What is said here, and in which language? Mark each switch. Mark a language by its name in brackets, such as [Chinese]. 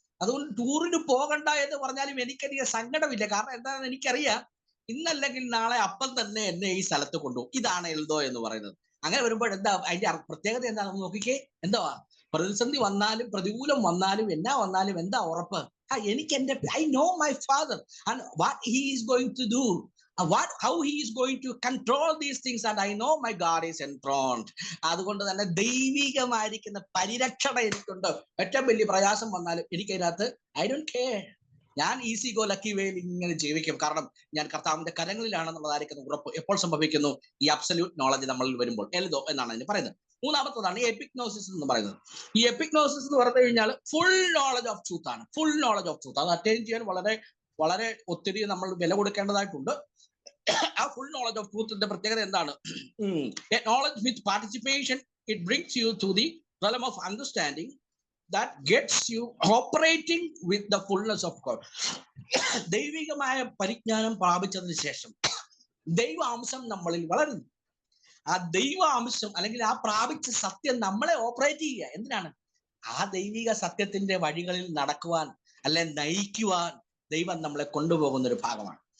[Malayalam] അതുകൊണ്ട് ടൂറിന് പോകണ്ട എന്ന് പറഞ്ഞാലും എനിക്കധികം സങ്കടമില്ല. കാരണം എന്താണെന്ന് എനിക്കറിയാം, ഇന്നല്ലെങ്കിൽ നാളെ അപ്പൻ തന്നെ എന്നെ ഈ സ്ഥലത്ത് കൊണ്ടുപോകും. ഇതാണ് എൽദോ എന്ന് പറയുന്നത്. അങ്ങനെ വരുമ്പോൾ എന്താ അതിന്റെ പ്രത്യേകത എന്താണെന്ന് നോക്കിക്കേ. എന്താ പ്രതിസന്ധി വന്നാലും പ്രതികൂലം വന്നാലും എന്നാ വന്നാലും എന്താ ഉറപ്പ്? എനിക്ക് എന്റെ [English] I know my father and what he is going to do, how he is going to control these things, and I know my God is enthroned. [Malayalam] അതുകൊണ്ട് തന്നെ ദൈവികമായിരിക്കുന്ന പരിരക്ഷണ എനിക്കുണ്ട്. ഏറ്റവും വലിയ പ്രയാസം വന്നാലും എനിക്കതിനകത്ത് [English] I don't care. [Malayalam] ഞാൻ ഈസി ഗോ ലക്കി വേയിൽ ഇങ്ങനെ ജീവിക്കും. കാരണം ഞാൻ കർത്താവിന്റെ കരങ്ങളിലാണെന്നുള്ളതായിരിക്കുന്ന ഉറപ്പ് എപ്പോൾ സംഭവിക്കുന്നു? ഈ അബ്സല്യൂട്ട് നോളജ് നമ്മളിൽ വരുമ്പോൾ. എൽദോ എന്നാണ് അതിന് പറയുന്നത്. മൂന്നാമത്തതാണ് എപ്പിഗ്നോസിസ് എന്ന് പറയുന്നത്. ഈ എപ്പിഗ്നോസിസ് എന്ന് പറഞ്ഞു കഴിഞ്ഞാൽ ഫുൾ നോളജ് ഓഫ് ട്രൂത്ത് ആണ്. Full knowledge of truth. അത് അറ്റൈൻ ചെയ്യാൻ വളരെ ഒത്തിരി നമ്മൾ വില കൊടുക്കേണ്ടതായിട്ടുണ്ട്. ആ ഫുൾ നോളജ് ഓഫ് ട്രൂത്തിന്റെ പ്രത്യേകത എന്താണ്? [English] Knowledge with participation, it brings you to the realm of understanding that gets you operating with the fullness of God. [Malayalam] ദൈവികമായ പരിജ്ഞാനം പ്രാപിച്ചതിന് ശേഷം ദൈവാംശം നമ്മളിൽ വളരുന്നു. ആ ദൈവാംശം അല്ലെങ്കിൽ ആ പ്രാപിച്ച സത്യം നമ്മളെ ഓപ്പറേറ്റ് ചെയ്യുക. എന്തിനാണ്? ആ ദൈവിക സത്യത്തിന്റെ വഴികളിൽ നടക്കുവാൻ അല്ലെ നയിക്കുവാൻ ദൈവം നമ്മളെ കൊണ്ടുപോകുന്ന ഒരു ഭാഗമാണ്.